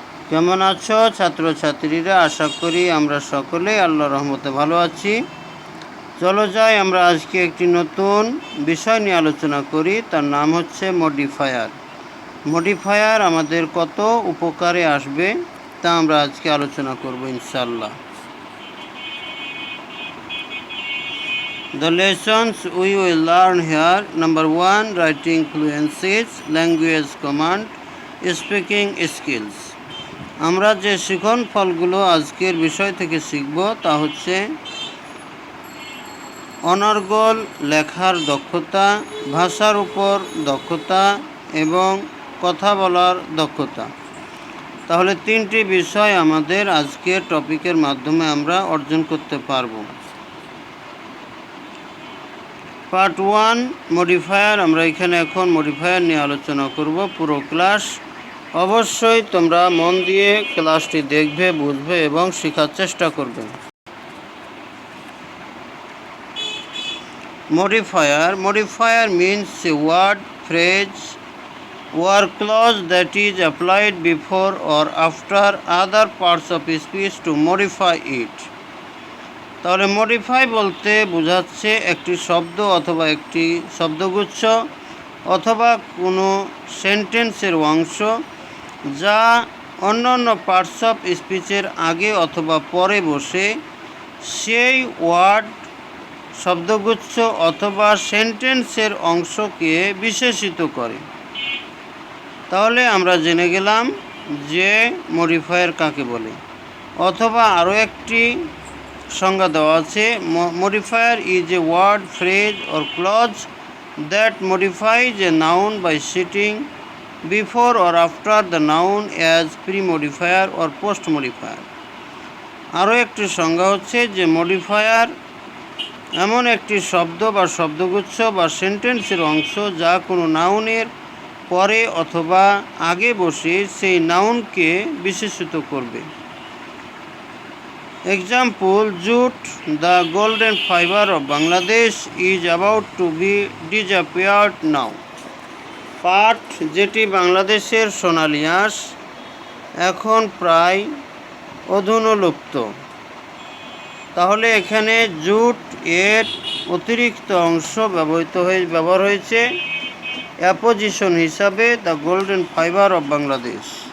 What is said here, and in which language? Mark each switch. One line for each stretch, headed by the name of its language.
Bangla: কেমন আছো ছাত্রছাত্রীরা? আশা করি আমরা সকলেই আল্লাহর রহমতে ভালো আছি। চলো যাই আমরা আজকে একটি নতুন বিষয় নিয়ে আলোচনা করি। তার নাম হচ্ছে মডিফায়ার। মডিফায়ার আমাদের কত উপকারে আসবে তা আমরা আজকে আলোচনা করব ইনশাআল্লাহ।
English: The lessons we will learn here: number 1, writing fluencies, language command, speaking skills.
Bangla: আমরা যে শিখন ফলগুলো আজকের বিষয় থেকে শিখব তা হচ্ছে অনর্গল লেখার দক্ষতা, ভাষার উপর দক্ষতা এবং কথা বলার দক্ষতা। তাহলে 3টি বিষয় আমাদের আজকের টপিকের মাধ্যমে আমরা অর্জন করতে পারবো। Part 1 modifier. আমরা এখানে এখন মডিফায়ার নিয়ে আলোচনা করব পুরো ক্লাস। অবশ্যই তোমরা মন দিয়ে ক্লাসটি দেখবে, বুঝবে এবং শেখার চেষ্টা করবে।
English: Modifier means a word, phrase or clause that is applied before or after other parts of speech to modify it.
Bangla: তাহলে মডিফাই বলতে বোঝাচ্ছে একটি শব্দ অথবা একটি শব্দগুচ্ছ অথবা কোনো সেন্টেন্সের অংশ যা অন্যান্য পার্টস অফ স্পিচের আগে অথবা পরে বসে সেই ওয়ার্ড, শব্দগুচ্ছ অথবা সেন্টেন্সের অংশকে বিশেষিত করে। তাহলে আমরা জেনে গেলাম যে মডিফায়ার কাকে বলে।
English: অথবা আরও একটি সংজ্ঞা দেওয়া আছে, modifier is a word, phrase or clause that modifies a noun by sitting before or after the noun as pre modifier or post modifier.
Bangla: আরও একটি সংজ্ঞা হচ্ছে যে মডিফায়ার এমন একটি শব্দ বা শব্দগুচ্ছ বা সেন্টেন্সের অংশ যা কোনো নাউনের পরে অথবা আগে বসে সেই নাউনকে বিশেষিত করবে।
English: Example: jute, the golden fiber of Bangladesh, is about to be disappeared now.
Bangla: পাট, যেটি বাংলাদেশের সোনালী আঁশ, এখন প্রায় অধুনলুপ্ত। তাহলে এখানে জুট এর অতিরিক্ত অংশ ব্যবহার হয়েছে অ্যাপোজিশন হিসাবে
English: The golden fibre of Bangladesh.